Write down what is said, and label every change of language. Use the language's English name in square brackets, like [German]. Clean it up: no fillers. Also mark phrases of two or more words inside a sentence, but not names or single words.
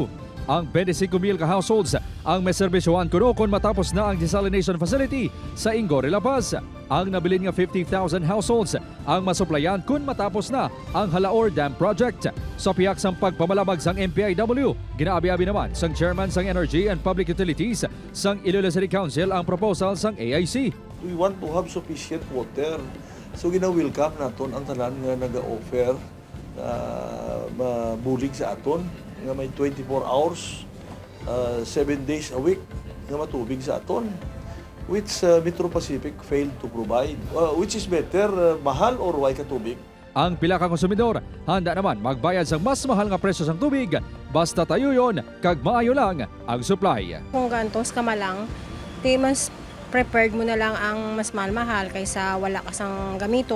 [Hiligaynon] Ang 25,000 ka-households ang may serbisyohan kuno kung matapos na ang desalination facility sa Ingore, La Paz. Ang nabilin nga 50,000 households ang masuplayan kung matapos na ang Halaor Dam Project. Sa piyak sang pagpamalabag sang MPIW, ginaabi-abi naman sang chairman sang Energy and Public Utilities sang Iloilo City Council ang proposal sang AIC. [English] We want to have sufficient water. [Hiligaynon] So gina-welcome naton ang tanan nga naga-offer na mabulig sa aton nga may [English] 24 hours, 7 days a week [Hiligaynon] nga matubig sa aton, [English] which Metro Pacific failed to provide. Which is better, [Hiligaynon] mahal or way ka tubig? Ang pila ka konsumidor, handa naman magbayad sa mas mahal nga presyo sang tubig, basta tayo yon, kag maayo lang ang supply. Kung gantos ka malang, di mas prepared mo na lang ang mas mahal kaysa wala ka sang gamiton.